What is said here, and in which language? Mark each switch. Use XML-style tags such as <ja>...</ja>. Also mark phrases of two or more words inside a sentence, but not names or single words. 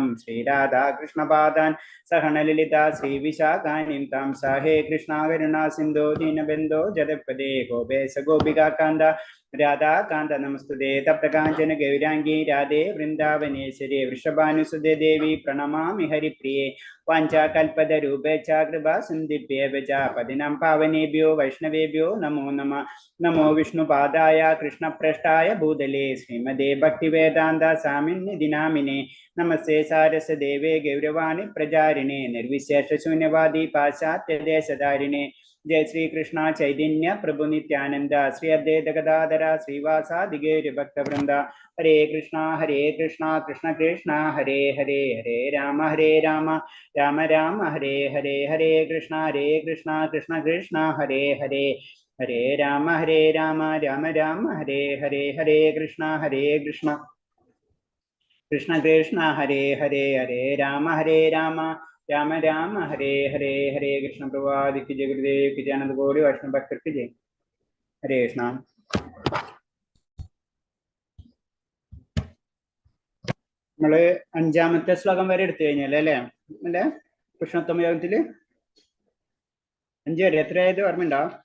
<sa>ശ്രീരാധാകൃഷ്ണപാദാൻ സഹനലളിതാ ശ്രീവിശാഖാനിം താം സഹേ കൃഷ്ണ കരുണാ സിന്ധോ ദീനബന്ധോ ജഗത്പദേ ഗോപേശ ഗോപികാന്ത രാധാകാന്ത നമസ്തുതേ തപ്തകാഞ്ചന ഗൗരാംഗീ രാധേ വൃന്ദാവനേശ്വരേ വൃഷഭാനുസുതേ ദേവി പ്രണമാമി ഹരിപ്രിയേ വാഞ്ചാകൽപതരൂപേച്ഛ കൃപാ സിന്ധിഭ്യേവ ച പതിനം പാവനേഭ്യോ വൈഷ്ണവേഭ്യോ നമോ നമഃ. നമോ വിഷ്ണുപാദായ കൃഷ്ണപ്രഷ്ടായ ഭൂതലേ ശ്രീമദേ ഭക്തിവേദാന്ത സ്വാമിനിധി നാമിനെ നമസ്തേ സാരസ്വദേവേ ഗൗരവാണി പ്രചാരിണേ നിർവിശേഷ ശൂന്യവാദി പാശ്ചാത്യദേശധാരിണേ. ജയ ശ്രീകൃഷ്ണ ചൈതന്യ പ്രഭു നിത്യാനന്ദ ശ്രീ അദ്വൈത ഗദാധര ശ്രീവാസാദി ഗൗരഭക്തവൃന്ദ. ഹരേ കൃഷ്ണ കൃഷ്ണ കൃഷ്ണ ഹരേ ഹരേ ഹരേ രാമ രാമ രാമ ഹരേ ഹരേ. ഹരേ കൃഷ്ണ കൃഷ്ണ കൃഷ്ണ ഹരേ ഹരേ. ഹരേ രാമ രാമ രാമ ഹരേ ഹരേ. ഹരേ കൃഷ്ണ കൃഷ്ണ കൃഷ്ണ ഹരേ ഹരേ. ഹരേ രാമ രാമ രാമ ഹരേ ഹരേ.</sa> <ml>ഹരേ കൃഷ്ണ പ്രഭാതിക്ക്</ml> <hi>जय गुरुदेव की जय</hi> <ml>അനന്ത കോടി വൈഷ്ണവ ഭക്തർക്ക് ജയ. ഹരേ കൃഷ്ണ. നമ്മള് 5ാമത്തെ ശ്ലോകം വരെ എടുത്തു കഴിഞ്ഞല്ലേ അല്ലേ? അല്ലേ കൃഷ്ണോത്തമ യോഗത്തില് 5 വരെ എത്രയായത് ഓർമ്മയുണ്ടോ?</ml>